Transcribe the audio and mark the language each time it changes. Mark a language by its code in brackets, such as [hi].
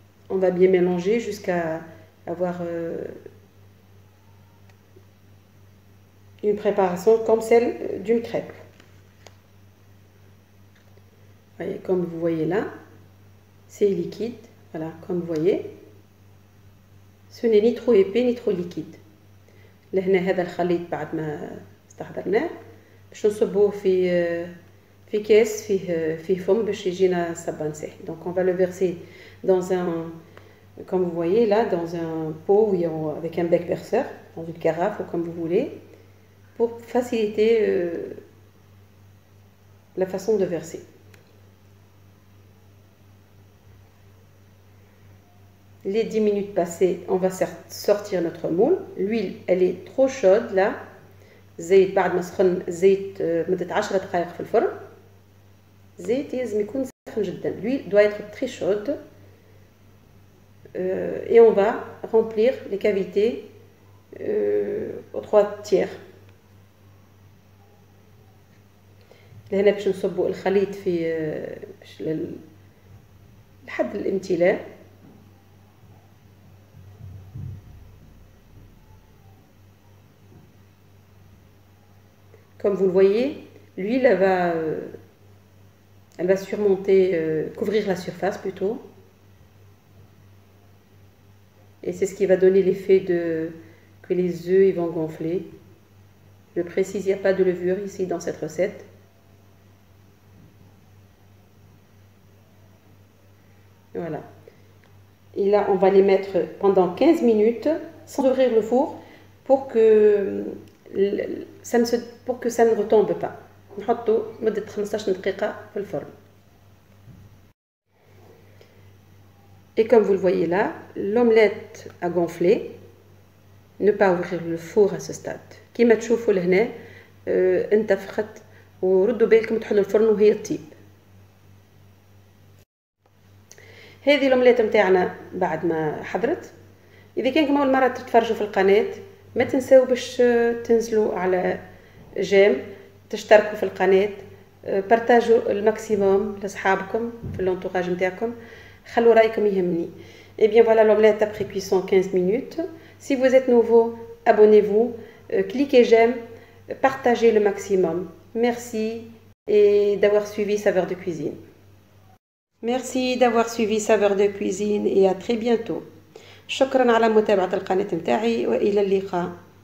[fr] On va bien mélanger jusqu'à avoir une préparation comme celle d'une crêpe. Voyez, comme vous voyez là, c'est liquide. Voilà, comme vous voyez, ce n'est ni trop épais ni trop liquide. [ar] لهنا هذا الخليط بعد ما استحضرناه باش نصبوه في كاس فيه فم باش يجينا صبان ساهل. [fr] Donc on va le verser dans un, comme vous voyez là, dans un pot avec un bec verseur, dans une carafe ou comme vous voulez, pour faciliter la façon de verser. Les 10 minutes passées, on va sortir notre moule. L'huile, elle est trop chaude là. [ar] زيت بعد ما سخن زيت مدة 10 دقائق في الفرن. زيت لازم يكون سخن جدا. [fr] L'huile doit être très chaude. Et on va remplir les cavités aux 3 tiers. [ar] لهنا باش نصبوا الخليط في لحد الامتلاء. [fr] Comme vous le voyez, l'huile elle va surmonter, couvrir la surface plutôt. Et c'est ce qui va donner l'effet que les œufs ils vont gonfler. Je précise, il n'y a pas de levure ici dans cette recette. Voilà. Et là, on va les mettre pendant 15 minutes sans ouvrir le four pour que ça ne retombe pas. [ar] نحطو مدة 15 دقيقة في الفرن. [fr] Et comme vous le voyez là, l'omelette a gonflé. Ne pas ouvrir le four à ce stade. [ar] كيما تشوفوا لهنا انتفخت وردوا بالكم تحلوا الفرن وهي تطيب. هذه الأومليت متاعنا بعد ما حضرت. إذا كان أول مرة تتفرجوا في القناة ما تنسوا باش تنزلوا على جيم، تشتركوا في القناة، بارتاجوا الماكسيموم لأصحابكم في الانتوراج متاعكم، خلوا رأيكم يهمني. [fr] Et bien voilà l'omelette après cuisson 15 minutes. Si vous êtes nouveau, abonnez-vous, cliquez j'aime, partagez le maximum. Merci et d'avoir suivi Saveurs de Cuisine. Merci d'avoir suivi Saveurs de Cuisine et à très bientôt. [ar] شكرا على متابعة القناة متاعي وإلى اللقاء.